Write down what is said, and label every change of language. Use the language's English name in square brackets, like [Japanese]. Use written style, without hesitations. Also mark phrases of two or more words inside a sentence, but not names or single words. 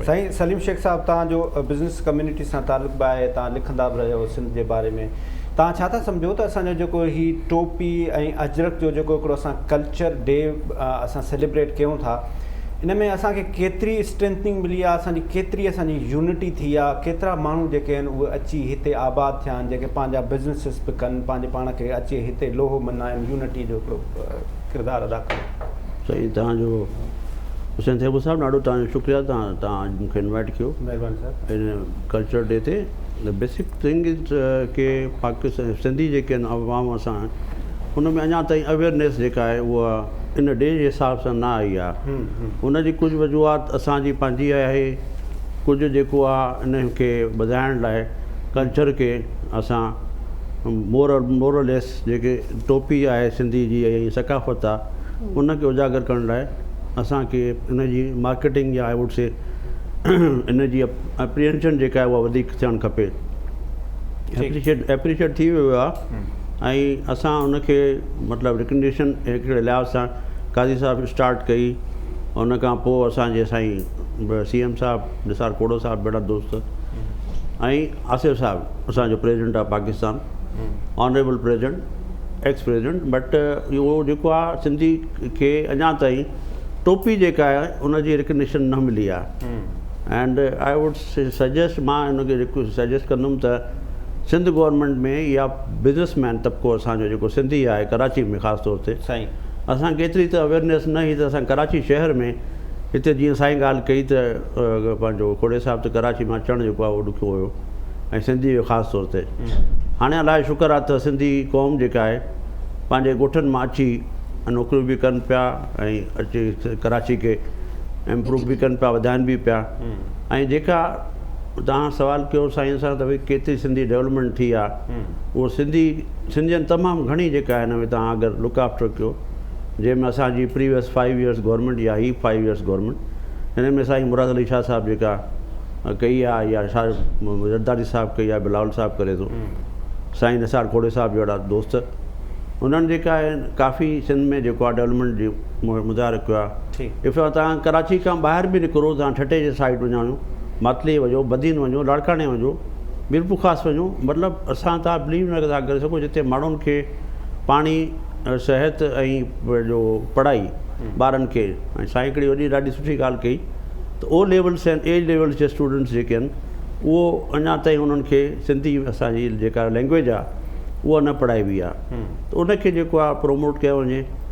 [Sindhi] साईं सलीम शेख साहिबु, तव्हांजो [English] business community [Sindhi] सां तालुक़ बि आहे, तव्हां लिखंदा बि रहियो सिंध जे बारे में, तव्हां छा था सम्झो त असांजो जेको हीउ टोपी ऐं अजरक जो जेको हिकिड़ो असां [English] culture day [Sindhi] असां सेलिब्रेट कयूं था, इन में असांखे केतिरी स्ट्रेंथनिंग मिली आहे, असांजी केतिरी असांजी यूनिटी थी आहे, केतिरा माण्हू जेके आहिनि उहे अची हिते आबाद थिया आहिनि, जेके पंहिंजा बिज़नेसिस बि कनि, पंहिंजे पाण खे अची हिते लोहो मल्हाइनि, यूनिटी जो हिकिड़ो किरदारु अदा कनि। साईं तव्हांजो हुसैन साहिबु साहिबु ॾाढो तव्हांजो शुक्रिया, तव्हां मूंखे इनवाइट कयो महिरबानी साहिबु हिन [English] culture day [Sindhi] ते। [English] the basic thing is [Sindhi] के पाकिस्तान सिंधी जेके आहिनि अवाम असां, हुन में अञा ताईं अवेयरनेस जेका आहे उहा इन डे जे हिसाब सां न आई आहे। हुनजी कुझु वजूहात असांजी पंहिंजी आहे, कुझु जेको आहे इन खे वधाइण लाइ कल्चर खे असां मोरलेस जेके टोपी आहे सिंधी जी ऐं सकाफ़त आहे उनखे उजागर करण लाइ असांखे इन जी मार्केटिंग या [English] I would say [Sindhi] इन जी एप्रीहेंशन जेका आहे उहा वधीक थियणु खपे। एप्रीशिएट थी वियो आहे ऐं असां उनखे मतिलबु रिकग्निशन हिकिड़े लिहाज़ सां काज़ी साहिबु स्टार्ट कई, उन खां पोइ असांजे साईं CM साहिबु निसार खोड़ो साहिबु बेड़ा दोस्त ऐं आसिफ़ साहिबु असांजो [English] President of Pakistan, Honorable President, Ex President, [Sindhi] बट इहो जेको आहे सिंधी खे अञा ताईं टोपी जेका आहे उनजी रिकग्निशन न मिली आहे। [English] And I would suggest, [Sindhi] मां हिनखे सजेस्ट कंदुमि त सिंध गवर्नमेंट में या बिज़नेसमैन तबिको असांजो जेको सिंधी आहे कराची में ख़ासि तौर ते, साईं असांखे एतिरी त अवेयरनेस न हुई त असां कराची शहर में हिते जीअं साईं ॻाल्हि कई त पंहिंजो खोड़े साहिबु त कराची मां अचणु जेको आहे उहो ॾुखियो हुयो ऐं सिंधी जो ख़ासि तौर ते। हाणे अलाए शुक्र आहे त सिंधी क़ौम जेका आहे पंहिंजे ॻोठनि मां अची नौकरियूं बि कनि पिया ऐं अची कराची खे इम्प्रूव बि कनि पिया, वधाइनि बि पिया। ऐं जेका तव्हां सवाल कयो साईं सां त भई केतिरी सिंधी डेवलपमेंट थी आहे, उहो सिंधियुनि तमामु घणी जेका आहे हिन में तव्हां अगरि [English] look after [Sindhi] कयो, जंहिंमें असांजी [English] previous 5 years government [Sindhi] या ही [English] 5 years government, [Sindhi] हिन में साईं मुराद अली शाह साहिबु जेका कई आहे या जरदारी साहिबु कई आहे, बिलावल साहिबु करे थो, साईं निसार खोड़े साहिबु जहिड़ा दोस्त, उन्हनि जेका आहे काफ़ी सिंध में जेको आहे डेवलपमेंट जी मुज़ाहिरो कयो आहे। इफ़ तव्हां कराची खां ॿाहिरि बि निकिरो, तव्हां ठटे जे साइड वञो, मातली वञो, बदीन वञो, लाड़काणे वञो, मीरपुर ख़ासि वञो, मतिलबु असां तव्हां बिलीव न था करे सघो जिते माण्हुनि खे पाणी, सिहत ऐं जो पढ़ाई ॿारनि खे, ऐं साईं हिकिड़ी वॾी ॾाढी सुठी ॻाल्हि कई त [English] O Levels [Sindhi] आहिनि, [English] A Levels [Sindhi] जे स्टूडेंट्स जेके आहिनि उहो अञा ताईं उन्हनि खे सिंधी असांजी जेका लैंग्वेज आहे उहा न पढ़ाई बि आहे, त उनखे जेको आहे प्रोमोट कयो वञे।